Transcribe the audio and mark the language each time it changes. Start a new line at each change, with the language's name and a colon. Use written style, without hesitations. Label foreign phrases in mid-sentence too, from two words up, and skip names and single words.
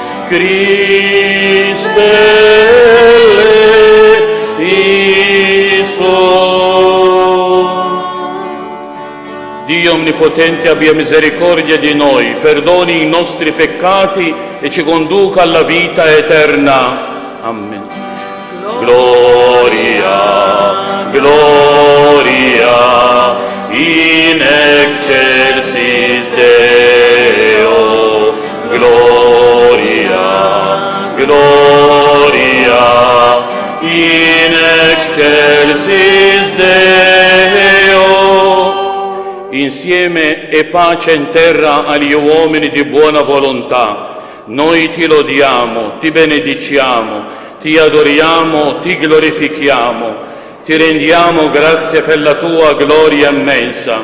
Greek: Χριστὲ ἐλέησον.
Italian: Dio Onnipotente abbia misericordia di noi, perdoni i nostri peccati e ci conduca alla vita eterna. Amen.
Latin: Gloria, gloria, in excelsis Deo. Gloria, gloria, in excelsis Deo.
Italian: Insieme e pace in terra agli uomini di buona volontà. Noi ti lodiamo, ti benediciamo, ti adoriamo, ti glorifichiamo, ti rendiamo grazie per la tua gloria immensa.